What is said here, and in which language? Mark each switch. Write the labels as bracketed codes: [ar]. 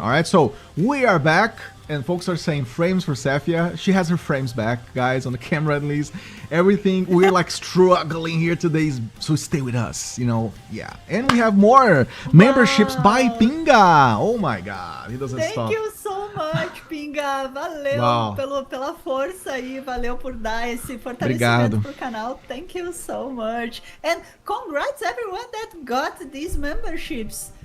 [en] All right, so we are back. And folks are saying frames for Sefia. She has her frames back, guys, on the camera at least. Everything, we're like struggling here today, so stay with us, yeah. And we have more memberships by Pinga. Oh my God, he doesn't stop. Thank you so much, Pinga. [pt] Valeu pela força aí, valeu por dar esse fortalecimento pro canal. [en] Thank you so much. And congrats everyone that got these memberships.